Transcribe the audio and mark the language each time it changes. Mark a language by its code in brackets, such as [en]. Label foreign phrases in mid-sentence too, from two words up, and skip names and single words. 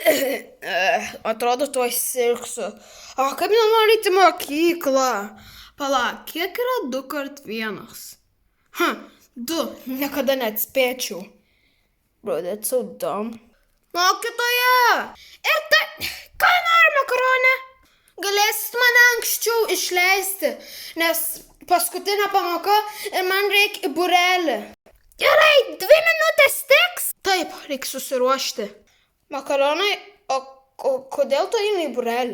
[lt] Atrodo, tuoj sirgsiu. O, kaip nenori į mokyklą. Palauk, kiek yra 2x1? 2. Niekada neatspėčiau. [en] Bro, that's so dumb. [lt] Mokytoja! Ir tai... Ką nori, makaronė? Galėsit mane anksčiau išleisti, nes paskutinė pamoka ir man reikia į būrelį. Gerai, 2 minutės tiks? Taip, reikia susiruošti. Makaronai, o kodėl tu eini į būrelį?